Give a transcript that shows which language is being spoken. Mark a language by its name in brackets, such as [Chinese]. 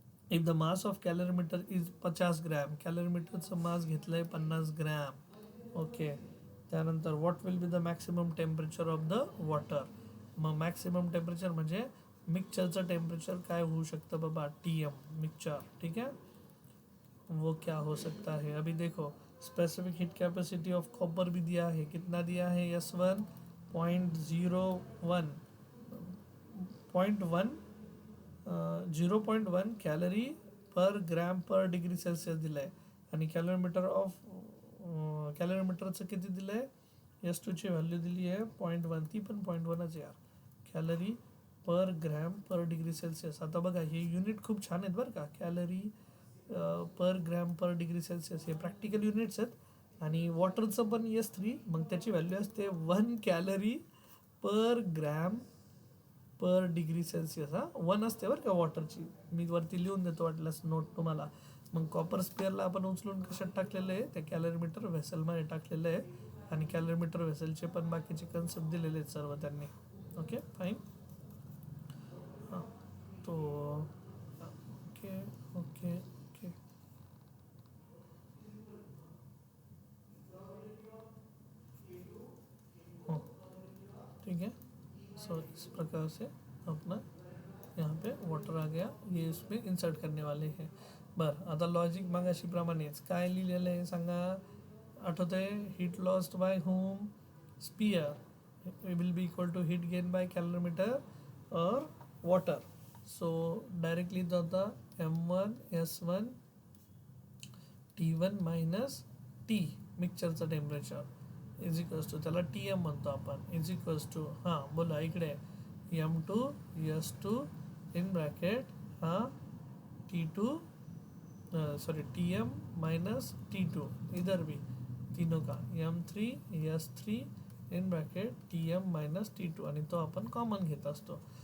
[English] if the mass of calorimeter is 50 gram, [Marathi] कॅलरीमीटरचं मास घेतलं आहे 50 gram. [English] Okay. [Marathi] त्यानंतर [English] What will be the maximum temperature of the water. [Marathi] मग maximum temperature म्हणजे मिक्सचरचं temperature काय होऊ शकतं बाबा, TM मिक्सचर. [Hindi] ठीक है, वो क्या हो सकता है. अभी देखो specific heat capacity of copper भी दिया है. कितना दिया है, [Marathi] S1 0.01 0.1 कॅलरी पर ग्रॅम पर डिग्री सेल्सिअस दिलं आहे. आणि कॅलरीमीटरचं किती दिलं आहे, S2ची व्हॅल्यू दिली आहे 0.1, ती पण 0.1च यार. कॅलरी पर ग्रॅम पर डिग्री सेल्सिअस. आता बघा हे युनिट खूप छान आहेत बरं का. कॅलरी पर ग्रॅम पर डिग्री सेल्सिअस हे प्रॅक्टिकल युनिट्स आहेत. आणि वॉटरचं पण S3, मग त्याची व्हॅल्यू असते 1 कॅलरी पर ग्रॅम पर डिग्री सेल्सिअस. 1 असते बरं का वॉटरची. मी वरती लिहून देतो वाटल्यास नोट तुम्हाला. मग कॉपर स्पेअरला आपण उचलून कशात टाकलेलं आहे, त्या कॅलरीमीटर व्हेसलमध्ये टाकलेलं आहे. आणि कॅलरीमीटर व्हेसलचे पण बाकीचे कन्सेप्ट दिलेले आहेत सर्व त्यांनी. Okay fine. हां, तो ओके ओके ओके. [Hindi] ठीक है. सो इस प्रकार से अपना यहाँ पे वाटर आ गया, ये इसमें इन्सर्ट करने वाले हैं. [Marathi] बरं, आता लॉजिक मागाशीप्रमाणेच काय लिहिलेलं आहे सांगा. आठवत आहे, [English] Heat lost by home, sphere will be equal to heat gain by calorimeter और water. [Marathi] सो डायरेक्टली होता M1S1 T1 minus T मिक्सचरचं temperature is equals to, त्याला TM म्हणतो आपण, इज इक्वल्स टू, हां बोला इकडे, M2S2 इन ब्रॅकेट हां T2 sorry TM minus T2 [Hindi] इधर भी तीनों का [Marathi] M3S3 in bracket TM minus T2 आणि तो आपण कॉमन घेत असतो.